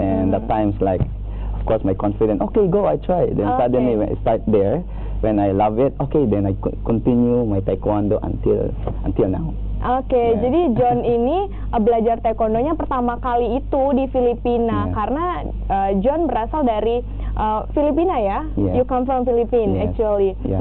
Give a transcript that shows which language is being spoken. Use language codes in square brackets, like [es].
[en] And at times like, of course, my confidence, okay, go, I try. Then suddenly when I start there, when I love it, okay, then I continue my taekwondo until now. [id] Oke, jadi John ini belajar taekwondonya pertama kali itu di Filipina karena John berasal dari Filipina ya. [en] You come from Philippines actually.